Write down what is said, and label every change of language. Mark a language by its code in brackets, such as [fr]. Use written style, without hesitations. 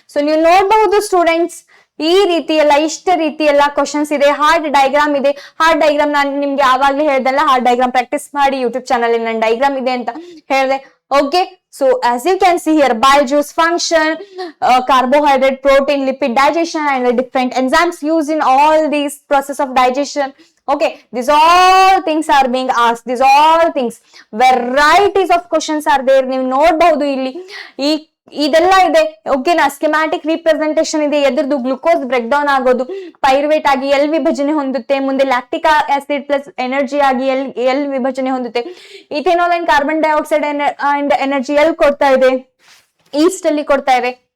[kn] So ನೀವು ನೋಡಬಹುದು students, ಇಷ್ಟ ರೀತಿ ಎಲ್ಲ ಕ್ವಶನ್ಸ್ ಇದೆ. ಹಾರ್ಟ್ ಡೈಗ್ರಾಮ್ ಇದೆ. ಹಾರ್ಟ್ ಡೈಗ್ರಾಮ್ ನಾನು ನಿಮ್ಗೆ ಯಾವಾಗ್ಲೂ ಹೇಳ್ದಲ್ಲ, ಹಾರ್ಟ್ ಡೈಗ್ರಾಮ್ ಪ್ರಾಕ್ಟೀಸ್ ಮಾಡಿ. ಯೂಟ್ಯೂಬ್ ಚಾನಲ್ ಅಲ್ಲಿ ನಾನು ಡೈಗ್ರಾಮ್ ಇದೆ ಅಂತ ಹೇಳಿದೆ. [en] Okay, so as you can see here, bile juice function, carbohydrate, protein, lipid digestion, and the different enzymes used in all these process of digestion. Okay, these all things are being asked. These all things, varieties of questions are there. [kn] ನೀವು ನೋಡಬಹುದು ಇಲ್ಲಿ ಇದೆಲ್ಲ ಇದೆ. ಓಕೆನಾ? Schematic representation ಇದೆ. ಎದ್ರದ್ದು glucose break down ಆಗೋದು, pyruvate ಆಗಿ L ವಿಭಜನೆ ಹೊಂದುತ್ತೆ, ಮುಂದೆ ಲ್ಯಾಕ್ಟಿಕ್ ಆಸಿಡ್ ಪ್ಲಸ್ ಎನರ್ಜಿ ಆಗಿ ಎಲ್ ವಿಭಜನೆ ಹೊಂದುತ್ತೆ. Ethanol and carbon dioxide and energy L ಕೊಡ್ತಾ ಇದೆ, ಈಸ್ಟ್ ಅಲ್ಲಿ ಕೊಡ್ತಾ ಇದೆ.